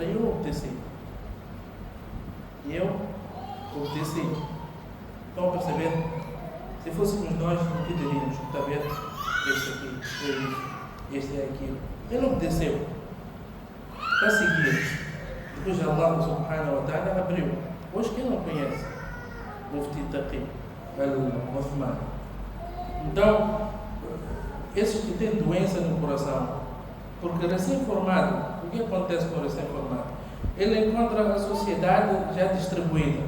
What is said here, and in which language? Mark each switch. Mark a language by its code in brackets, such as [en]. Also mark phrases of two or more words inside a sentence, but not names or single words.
[pt] E eu obedeci. Estão a perceber? Se fôssemos nós, o que diríamos? Está a ver? Este aqui, é isso, este é aquilo. Ele obedeceu. Para seguir. Depois Allah [ar] سبحانه وتعالى [pt] abriu. Hoje quem não conhece? Mufti Taqi al-Othmani. Então, esses que têm doença no coração, porque recém-formado, o que acontece com o recém-formado? Ele encontra a sociedade já distribuída.